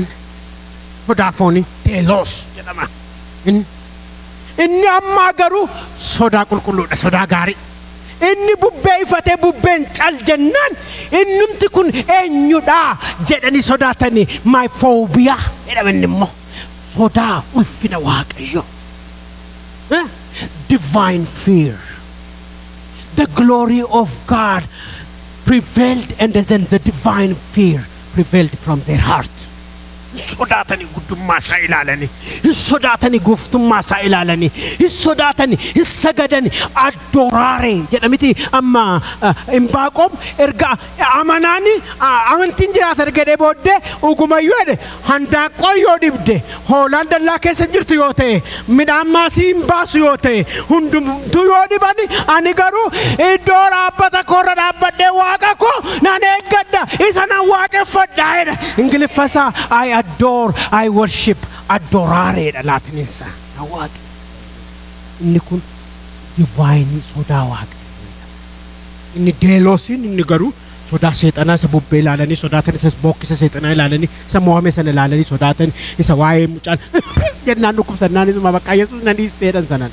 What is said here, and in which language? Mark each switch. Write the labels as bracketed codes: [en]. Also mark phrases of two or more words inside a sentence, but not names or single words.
[om] Sodaa foonii teeloos jedhama. Inni ammaa garuu sodaa qulqulluudha, sodaa gaarii. Inni bubbee ifatee bubbeen cal jennaan innumti kun eenyudha jedhanii sodaatanii [en] my phobia [om] jedhaman immoo sodaa ulfina Waaqayyo. [en] Divine fear. The glory of God prevailed, and then the divine fear prevailed from their heart. [om] Sodaatanii guddummaa isaa ilaalanii, sodaatanii gooftummaa isaa ilaalanii, sodaatanii sagadanii addooraare jedhamiti amma Imbaaqoom erga amanaanii amantiin jiraata erga booddee ugumayyuu jedhe handaaqqoo yoo dhibde hoolaan dallaa keessa jirtu yoo ta'e midhaan maasii hin baasu yoo ta'e hundumtuu yoo dhibani ani garuu iddoo dhaabbata koorra dhaabbadhee waaqa koo nan eeggadha isa nan waaqeffadha jedha. [en] Ingiliffasaa I adore, I worship, [om] adorare da latininsa. Na waaqi. Inni kun divine sodaa Waaqayyoodha. Inni deeloosin inni garuu sodaa seexanaa isa bubbee ilaalanii sodaatan isa bookkisa seexanaa ilaalanii isa mo'ame sana ilaalanii sodaatan isa waa'ee mucaan jennaan dhukkubsannaan isuma bakka Yesuus nan dhiisteedhan sanan.